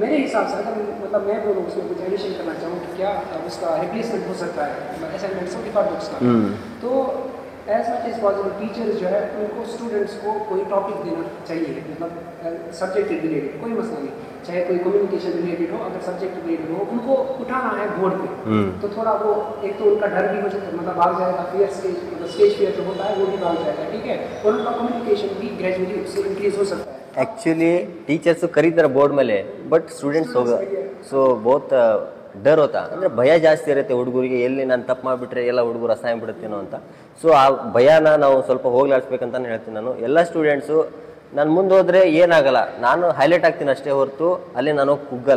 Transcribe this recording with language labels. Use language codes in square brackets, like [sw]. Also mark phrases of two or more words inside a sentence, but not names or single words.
[hi] मेरे हिसाब से अगर मतलब मैं बोलूँ उसमें कुछ एडिशन करना चाहूँ कि क्या उसका रिप्लेसमेंट हो सकता है [en] assignment certified books [hi] का, तो [en] as much as possible teachers [hi] जो है उनको स्टूडेंट्स को कोई टॉपिक देना चाहिए, मतलब [en] subject related, [hi] कोई मसला नहीं, चाहे कोई [en] communication related [hi] हो, अगर [en] subject related [hi] हो उनको उठाना है बोर्ड पे. तो थोड़ा वो एक तो उनका डर भी हो जाता है, मतलब भाग जाएगा, [en] fear stage fear [hi] जो होता है वो भी भाग जाएगा, ठीक है. और उनका कम्युनिकेशन भी ग्रेजुअली उससे इंक्रीज हो सकता है. [en] actually teachers [kn] ಕರೀತಾರೆ ಬೋರ್ಡ್ ಮೇಲೆ, [en] but students [hi] से बहुत डर होता, [kn] ಅಂದರೆ ಭಯ ಜಾಸ್ತಿ ಇರುತ್ತೆ ಹುಡುಗರಿಗೆ, ಎಲ್ಲಿ ನಾನು ತಪ್ಪು ಮಾಡಿಬಿಟ್ರೆ ಎಲ್ಲ ಹುಡುಗರು ಅಸಹ್ಯ ಬಿಡುತ್ತೇನೋ ಅಂತ. ಸೊ ಆ ಭಯನ ನಾವು ಸ್ವಲ್ಪ ಹೋಗ್ಲಾಡಿಸ್ಬೇಕಂತಾನೆ ಹೇಳ್ತೀನಿ ನಾನು. ಎಲ್ಲ ಸ್ಟೂಡೆಂಟ್ಸು ನಾನು ಮುಂದೆ ಹೋದರೆ ಏನಾಗಲ್ಲ, ನಾನು ಹೈಲೈಟ್ ಆಗ್ತೀನಿ ಅಷ್ಟೇ ಹೊರತು ಅಲ್ಲಿ ನಾನು ಕುಗ್ಗಲ್ಲ.